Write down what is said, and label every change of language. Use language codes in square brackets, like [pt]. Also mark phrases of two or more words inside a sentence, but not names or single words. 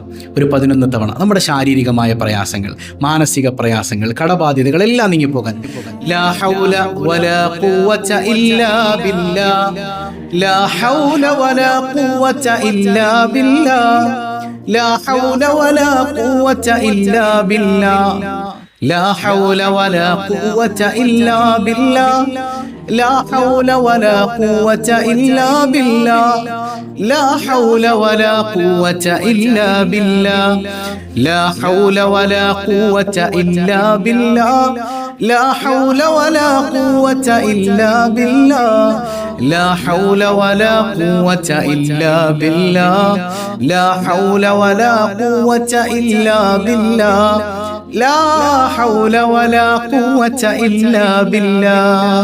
[ml] ഒരു 11 തവണ നമ്മുടെ ശാരീരികമായ പ്രയാസങ്ങൾ, മാനസിക പ്രയാസങ്ങൾ, കടബാധ്യതകൾ എല്ലാം നീങ്ങിപ്പോകാൻ. [ar] لا حول ولا قوة إلا بالله، لا حول ولا قوة إلا بالله، لا حول ولا قوة إلا بالله, لا حول ولا قوة إلا بالله، لا حول ولا قوة إلا بالله، لا حول ولا قوة إلا بالله، لا حول ولا قوة إلا بالله، لا حول ولا قوة إلا بالله، لا حول ولا قوة إلا بالله، لا حول ولا قوة إلا بالله، لا حول ولا قوة إلا بالله.